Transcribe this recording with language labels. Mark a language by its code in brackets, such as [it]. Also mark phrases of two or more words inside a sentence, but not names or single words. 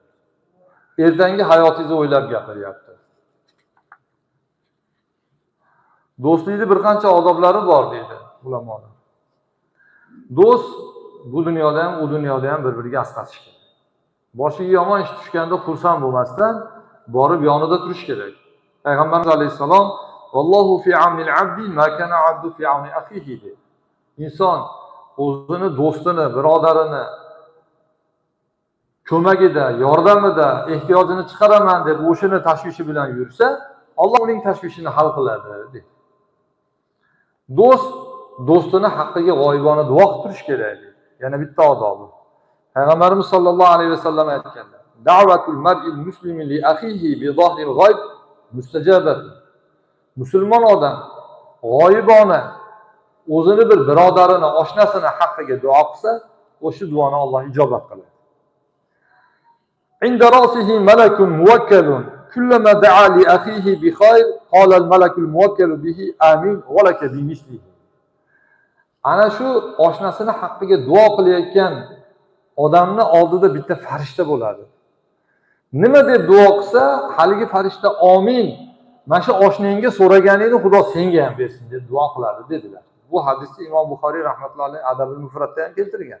[uz] Ertangi hayotingizni o'ylab gapiryapti. Do'stlikning bir qancha odoblari bor deydi ulamolar. Do'st bu dunyoda ham, u dunyoda ham bir-biriga asqatish kerak. Boshiga yomon ish tushganda xursand bo'lmasdan borib yonida turish kerak. Payg'ambarimiz alayhisalom [ar] "والله في عون العبد ما كان العبد في عون أخيه" [uz] dedi. Inson o'zini do'stini, birodarini ko'magida, yordamida ehtiyojini chiqaraman deb o'shini tashvishi bilan yursa, Alloh uning tashvishini hal qiladi dedi. Do'st do'stini haqqiga g'oyibona duo qilib turish kerak dedi. Yana bitta odobi. Payg'ambarimiz [ar] صلى الله عليه وسلم [uz] aytganlar: [ar] "دعوة المرء المسلم لأخيه بظهر الغيب مستجابة." [uz] Musulmon odam g'oyibona o'zini bir birodarini, oshnasini haqqiga duo qilsa, o'sha duoni Alloh ijobat qiladi. [ar] "عند رأسه ملك موكل كلما دعا لأخيه بخير قال الملك الموكل به آمين ولك بمثله." [uz] Ana shu oshnasini haqqiga duo qilayotgan odamni oldida bitta farishta bo'ladi. Nima deb duo qilsa, haligi farishta "Amin. Mana shu oshnangga so'raganingni Xudo senga ham bersin" deb duo qiladi dedilar. Bu hadisni Imom Buxoriy [ar] رحمة الله عليه [uz] Adabul Mufratda ham keltirgan.